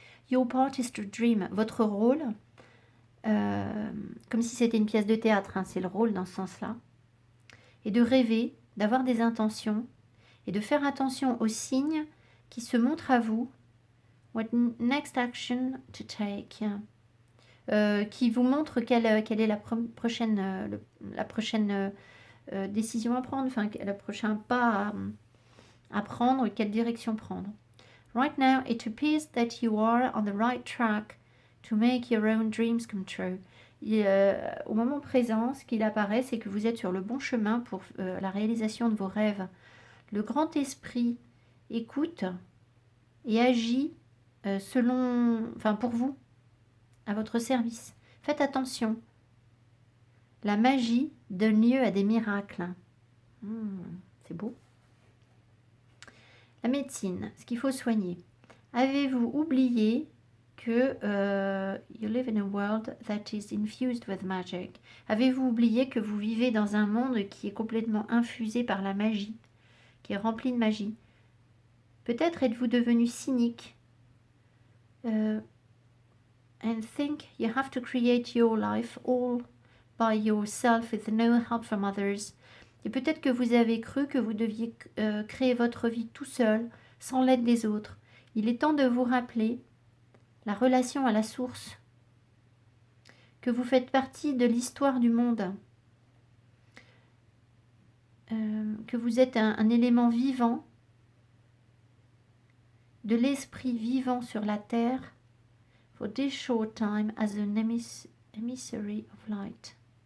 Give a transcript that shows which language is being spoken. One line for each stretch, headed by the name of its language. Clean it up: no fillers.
English: Your part is to dream.
French: Votre rôle, comme si c'était une pièce de théâtre, hein, c'est le rôle dans ce sens-là, et de rêver, d'avoir des intentions, et de faire attention aux signes qui se montrent à vous.
English: What next action to take?
French: Qui vous montre quelle est la prochaine décision à prendre, enfin le prochain pas à prendre, quelle direction prendre.
English: Right now, it appears that you are on the right track to make your own dreams come true.
French: Et, au moment présent, ce qu'il apparaît, c'est que vous êtes sur le bon chemin pour la réalisation de vos rêves. Le grand esprit écoute et agit pour vous, à votre service. Faites attention. La magie donne lieu à des miracles. C'est beau. La médecine, ce qu'il faut soigner. Avez-vous oublié que
English: you live in a world that is infused with magic?
French: Avez-vous oublié que vous vivez dans un monde qui est complètement infusé par la magie, qui est rempli de magie? Peut-être êtes-vous devenu cynique.
English: And think you have to create your life all by yourself with no help from others.
French: Et peut-être que vous avez cru que vous deviez créer votre vie tout seul, sans l'aide des autres. Il est temps de vous rappeler la relation à la source, que vous faites partie de l'histoire du monde, que vous êtes un élément vivant, de l'esprit vivant sur la terre,
English: for this short time as an emissary of light.